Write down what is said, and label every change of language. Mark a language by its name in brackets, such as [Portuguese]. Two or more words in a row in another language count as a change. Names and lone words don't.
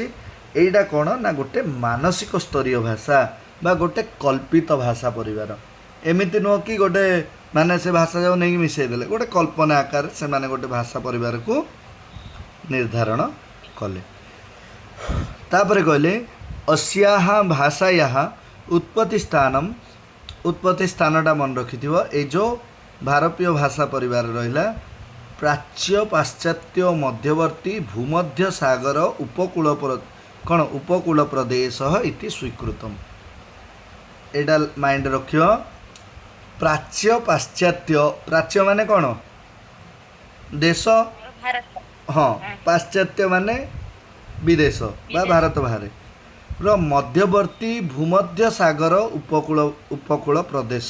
[Odia] ଏଇଟା କ'ଣ ନା ଗୋଟେ ମାନସିକ ସ୍ତରୀୟ ଭାଷା ବା ଗୋଟେ କଳ୍ପିତ ଭାଷା ପରିବାର। ଏମିତି ନୁହଁ କି ଗୋଟେ ମାନେ ସେ ଭାଷା ଯାକୁ ନେଇକି ମିଶାଇ ଦେଲେ, ଗୋଟେ କଳ୍ପନା ଆକାରରେ ସେମାନେ ଗୋଟେ ଭାଷା ପରିବାରକୁ ନିର୍ଦ୍ଧାରଣ କଲେ। ତାପରେ କହିଲେ [Sanskrit] अस्याः भाषायाः उत्पत्ति [Odia] स्ଥାନଟା ମନେ ରଖିଥିବ। ଏଇ ଯେଉଁ ଭାରତୀୟ ଭାଷା ପରିବାର ରହିଲା [Sanskrit] ପ୍ରାଚ୍ୟ ପାଶ୍ଚାତ୍ୟ ମଧ୍ୟବର୍ତ୍ତୀ ଭୂମଧ୍ୟ ସାଗର ଉପକୂଳ ପ୍ରଦେଶ ଇତି ସ୍ୱୀକୃତମ୍। [Odia] ଏଇଟା ମାଇଣ୍ଡ ରଖିବ। ପ୍ରାଚ୍ୟ ପାଶ୍ଚାତ୍ୟ, ପ୍ରାଚ୍ୟ ମାନେ କ'ଣ ଦେଶ, ହଁ, ପାଶ୍ଚାତ୍ୟ ମାନେ ବିଦେଶ ବା ଭାରତ ବାହାରେ ର ମଧ୍ୟବର୍ତ୍ତୀ ଭୂମଧ୍ୟ ସାଗର ଉପକୂଳ ପ୍ରଦେଶ।